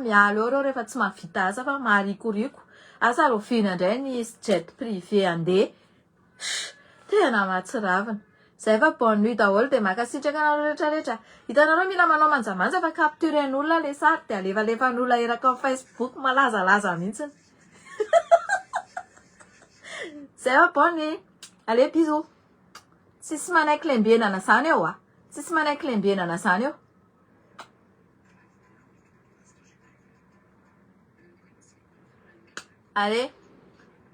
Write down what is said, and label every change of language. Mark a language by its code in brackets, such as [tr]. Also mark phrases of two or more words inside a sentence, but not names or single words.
[mg] mialo eo reo rehefa tsy mahavita asa fa maharikoriko asa roviana indray ny [fr] jet privé [mg] andeha tena mahatsiravina zay fa [fr] bonne nuit [mg] daholo de makasitraka nareo rehetrarehetra hitanareo mila manao manjamanja fa capturen'olona le sary de alevalefan'olona eraka amin'ny Facebook malazalaza mihitsiny zay fa [fr] bonne nuit allez bisous [mg] tsisy manaiky lembenana zany eo tsisy manaiky lembenana zany eo allez